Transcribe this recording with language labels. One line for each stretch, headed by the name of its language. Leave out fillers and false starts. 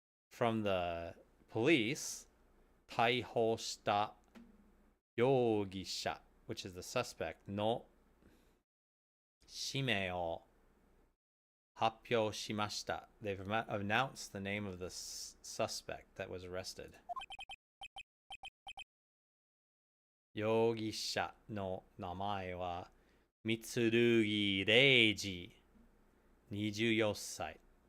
English: From the police
Japanese: 逮捕した容疑者
English: which is the suspect
Japanese: の氏名を発表しました。
English: They've announced the name of the suspect that was arrested.
Japanese: 容疑者の名前は三剣礼二24歳。